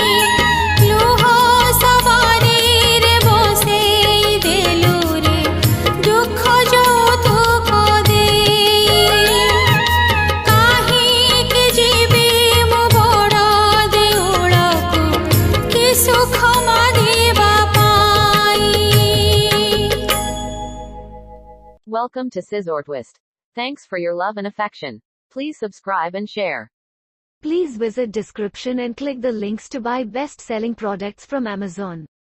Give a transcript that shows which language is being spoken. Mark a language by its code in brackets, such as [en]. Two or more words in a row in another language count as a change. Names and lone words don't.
[or] ଲୁହ ସବାରିରେ ବସେଇ ଦେଲୁ ରେ, ଦୁଃଖ ଯୌତୁକ ଦେଇ। କାହିଁକି ଯିବି ମୁଁ ବଡ଼ ଦେଉଳକୁ, କି ସୁଖ ମାଗିବା ପାଇଁ। [en] Welcome to Sizzortwist. Thanks for your love and affection. Please subscribe and share. Please visit description and click the links to buy best-selling products from Amazon.